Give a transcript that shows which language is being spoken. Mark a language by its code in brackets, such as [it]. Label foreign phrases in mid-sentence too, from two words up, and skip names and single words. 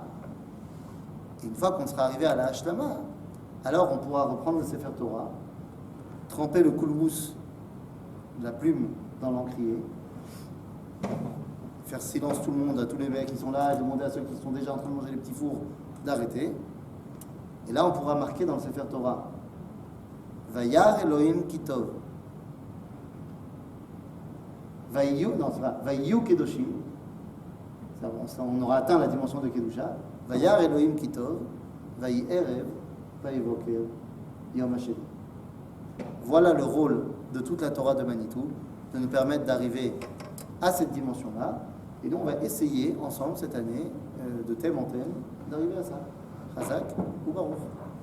[fr] Et une fois qu'on sera arrivé à la Hashlama, alors on pourra reprendre le Sefer Torah, tremper le koulbous de la plume dans l'encrier, faire silence tout le monde, à tous les mecs qui sont là, et demander à ceux qui sont déjà en train de manger les petits fours d'arrêter. Et là, on pourra marquer dans le Sefer Torah [he] וירא אלוהים כי טוב. ויהיו קדושים. [fr] On aura atteint la dimension de Kedusha. [he] וירא אלוהים כי טוב. ויהי ערב. ויהי בוקר. יום השני. [fr] Voilà le rôle de toute la Torah de Manitou, de nous permettre d'arriver à cette dimension-là. Et donc, on va essayer ensemble cette année, de thème en thème, d'arriver à ça. [he] חזק וברוך.